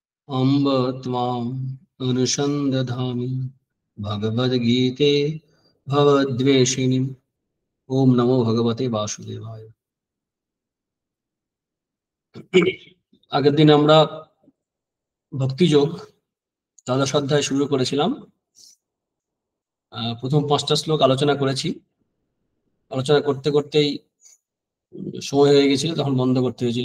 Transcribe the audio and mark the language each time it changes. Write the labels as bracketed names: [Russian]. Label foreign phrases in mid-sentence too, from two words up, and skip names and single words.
[Sanskrit] अम्ब त्वाम् अनुसन्दधामि भगवद्गीते भवद्वेषिणीम्। ओम नमो भगवते वासुदेवाय। [Bangla] আগের দিন আমরা ভক্তিযোগ দ্বাদশ অধ্যায় শুরু করেছিলাম। প্রথম 5টা শ্লোক আলোচনা করেছি। আলোচনা করতে করতেই সময় হয়ে গেছিল, তখন বন্ধ করতে হয়েছিল।